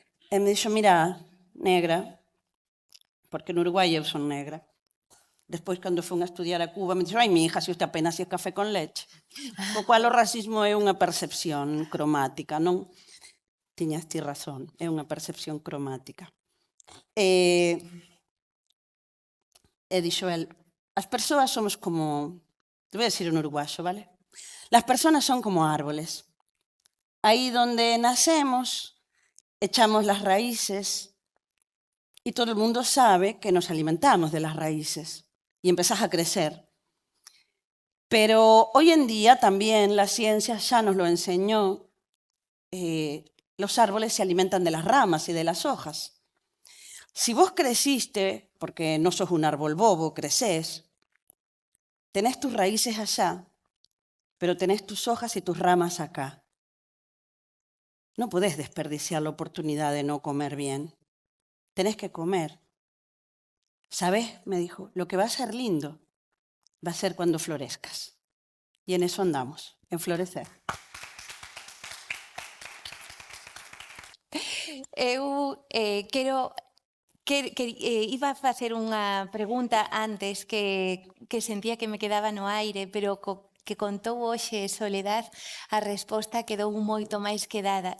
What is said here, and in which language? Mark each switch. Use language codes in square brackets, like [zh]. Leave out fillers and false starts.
[gl] E me dixo, mira, negra, porque no Uruguai eu son negra. Despois, cando fun a estudiar a Cuba, me dixo, [es] ai, mi hija, [gl] se usted apenas é café con leche. O cual o racismo é unha percepción cromática, non? Tiñas ti razón, é unha percepción cromática. E dixo el, as persoas somos como, [es] te voy a decir en uruguayo, ¿vale? Las personas son como árboles. Ahí donde nacemos, echamos las raíces y todo el mundo sabe que nos alimentamos de las raíces y empezás a crecer. Pero hoy en día también la ciencia ya nos lo enseñó, los árboles se alimentan de las ramas y de las hojas. Si vos creciste, porque no sos un árbol bobo, crecés, tenés tus raíces allá, pero tenés tus hojas y tus ramas acá. No podés desperdiciar la oportunidad de no comer bien. Tenés que comer. ¿Sabés? Me dijo, lo que va a ser lindo va a ser cuando florezcas. Y en eso andamos, en florecer. [gl] Eu iba a facer unha pregunta antes que sentía que me quedaba no aire, pero que contou hoxe Soledad, a resposta quedou moito máis que dada.